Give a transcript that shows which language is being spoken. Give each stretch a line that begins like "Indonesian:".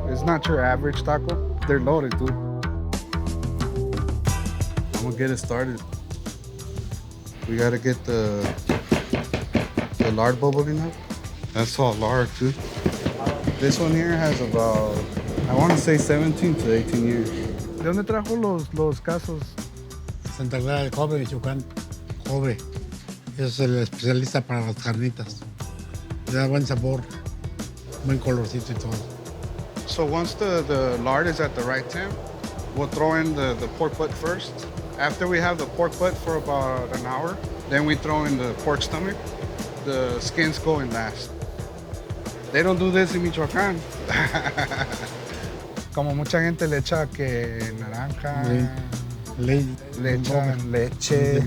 English: It's not your average taco. They're loaded, dude. I'm gonna get it started. We gotta get the lard bubbling up. That's all lard, too. This one here has about, I want to say 17 to 18 years.
Spanish: ¿De dónde trajo los casos? Santa Clara del Cobre, Michoacán. Cobre. Ese es el especialista para las carnitas. Le da buen sabor, buen colorcito y todo.
English: So once the lard is at the right temp, we'll throw in the pork butt first. After we have the pork butt for about an hour, then we throw in the pork stomach. The skins go in last. They don't do this in Michoacán.
Spanish: Como mucha gente le echa que naranja, le echan leche.